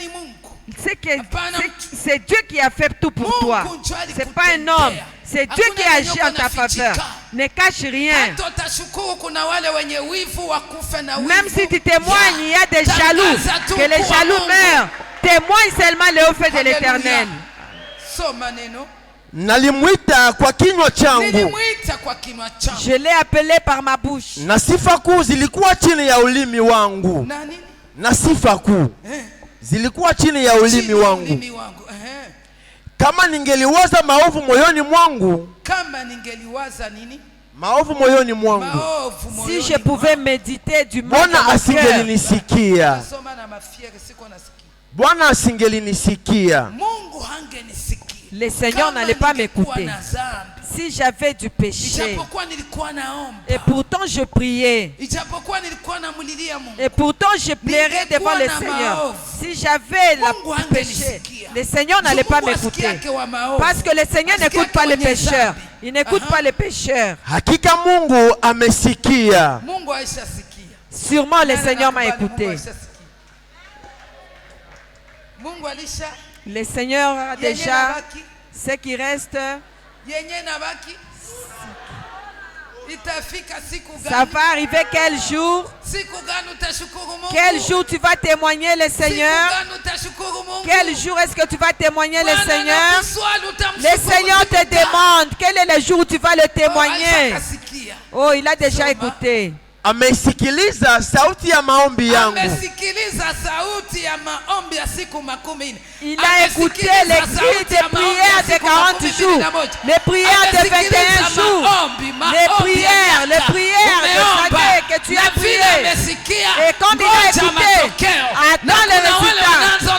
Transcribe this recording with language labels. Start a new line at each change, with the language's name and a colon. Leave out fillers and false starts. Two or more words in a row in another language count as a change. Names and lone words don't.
French: C'est Dieu qui a fait tout pour toi. Ce n'est pas un homme. C'est Dieu qui agit en ta faveur. Ne cache rien. Même si tu témoignes, il y a des jaloux. Que les jaloux meurent. Témoigne seulement le haut fait de l'Éternel.
Swahili: Nalimwita kwa kinywa changu.
French: Je l'ai appelé par ma bouche.
Swahili: Na sifa kuu zilikuwa chini ya ulimi wangu. Na sifa kuu zilikuwa chini ya ulimi wangu. Kama ningeliwaza maovu moyoni mwangu. Maovu moyoni mwangu.
French: Si je pouvais méditer du mal
Swahili: Bwana asingelinisikia. Bwana asingelinisikia.
French: Le Seigneur n'allait pas m'écouter. Si j'avais du péché, et pourtant je priais, et pourtant je plairais devant le Seigneur, si j'avais le péché, le Seigneur n'allait pas m'écouter. Parce que le Seigneur n'écoute pas les pécheurs. Il n'écoute pas les pécheurs.
Swahili: Hakika Mungu amesikia.
French: Sûrement le Seigneur m'a écouté. Le Seigneur a déjà ce qui reste. Ça va arriver quel jour? Quel jour tu vas témoigner le Seigneur? Quel jour est-ce que tu vas témoigner le Seigneur? Le Seigneur te demande quel est le jour où tu vas le témoigner. Oh, il a déjà écouté.
Swahili: Amesikiliza sauti ya maombi yangu.
French: Il a écouté les cris des prières de 40 jours, les prières de 21 jours, les prières de Sadek que tu as prié. Et comme il a écouté, attends le résultat.